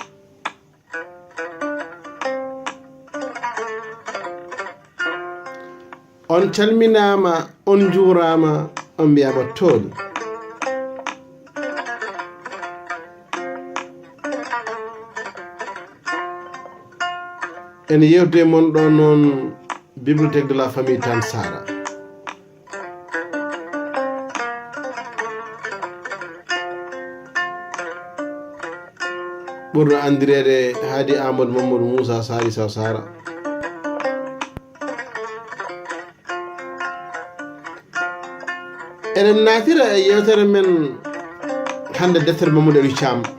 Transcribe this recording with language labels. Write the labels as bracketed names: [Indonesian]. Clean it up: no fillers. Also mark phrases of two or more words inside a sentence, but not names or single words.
[Fula] on calminama, on juurama, on mbiyama tooli. en yewtude mon ɗo noon [French] bibliothèque de la famille [Fula] Tan Sara. ɓurɗo andirede Hadi Amadou Mamadou Moussa Sali Sow Sara. eɗen natira e yewtere men hande deftere Mamadou Aliou Thiam.